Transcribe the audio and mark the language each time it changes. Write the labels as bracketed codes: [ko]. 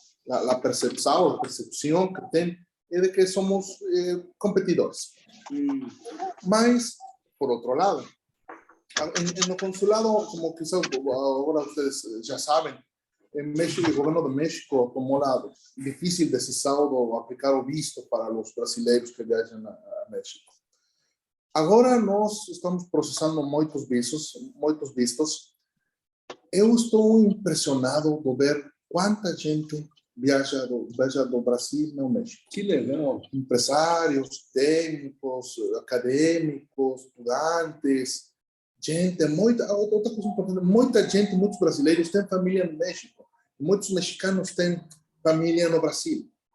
[pt] A percepção que tem é de que somos competidores. Mas, por outro lado, no consulado, como quizás agora vocês já sabem, [es] en México, el gobierno de México tomó la difícil decisión de aplicar o visto para los brasileños que viajan a México. [pt] Agora nós estamos processando muitos vistos. Eu estou impressionado de ver quanta gente viaja do Brasil no México. Que legal. Empresários, técnicos, acadêmicos, estudantes, gente, outra coisa importante, muita gente, muitos brasileiros têm família no México, muitos mexicanos têm família no Brasil.